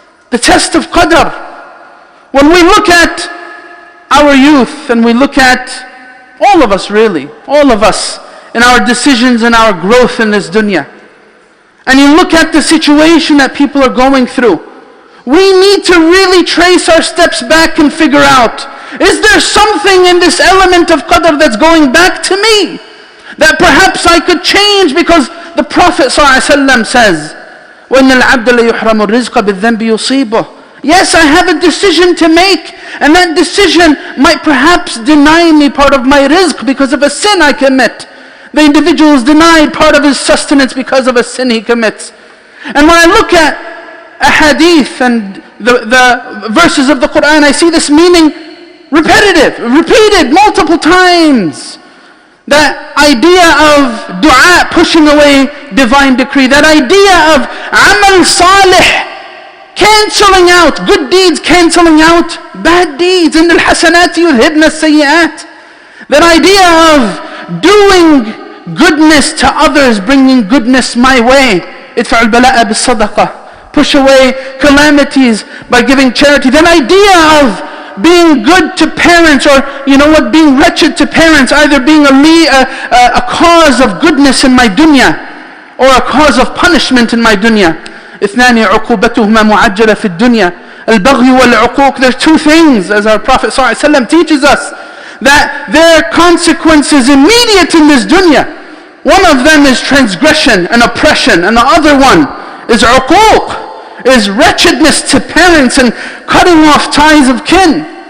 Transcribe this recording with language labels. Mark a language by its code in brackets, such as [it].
[en] The test of qadr. When we look at our youth and we look at all of us really, all of us in our decisions and our growth in this dunya, and you look at the situation that people are going through, we need to really trace our steps back and figure out, is there something in this element of qadr that's going back to me that perhaps I could change? Because the Prophet ﷺ says, [ar] وَإِنَّ الْعَبْدَ لَيُحْرَمُ الرِّزْقَ بِالذَّنْبِ يُصِيبُهُ. [en] Yes, I have a decision to make, and that decision might perhaps deny me part of my rizq because of a sin I commit. The individual is denied part of his sustenance because of a sin he commits. And when I look at a hadith and the verses of the Quran, I see this meaning repeated multiple times. That idea of dua, pushing away divine decree. That idea of amal salih, cancelling out good deeds, cancelling out bad deeds. In the hasanat yudhibna sayyi'at. That idea of doing goodness to others, bringing goodness my way. Idfa' al-bala'a bis-sadaqah. Push away calamities by giving charity. That idea of being good to parents, or being wretched to parents, either being a cause of goodness in my dunya or a cause of punishment in my dunya. [ar] اثنان عقوبتهما معجلة في الدنيا البغي والعقوق. [en] There's two things, as our Prophet ﷺ teaches us, that their consequences immediate in this dunya. One of them is transgression and oppression, and the other one is uquq, is wretchedness to parents and cutting off ties of kin.